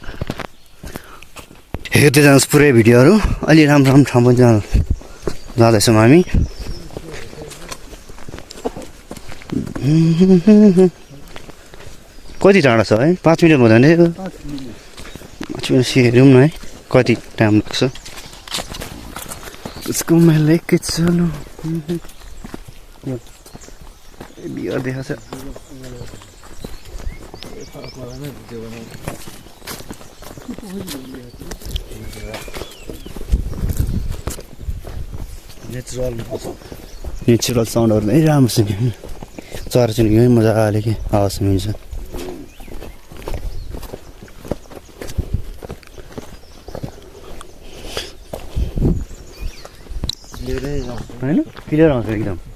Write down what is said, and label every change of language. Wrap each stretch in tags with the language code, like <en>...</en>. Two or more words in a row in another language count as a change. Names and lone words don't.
<ne>हेर्दै जानुहोस् पुरै भिडियोहरू अलि राम्रो राम्रो ठाउँ पनि जाँदैछौँ हामी कति टाढा छ है 5 मिनट हुँदैन 5 मिनट हेरौँ न है कति टाइम लाग्छ</ne> <hi>उसको मैं लेके चलूं</hi> <ne>बियर देखा छ नेचुरल साउन्डहरू नै राम्रो छ चरा चुरुङ्गी मजाले के आवाज सुनिन्छ होइन क्लियर आउँछ एकदम</ne>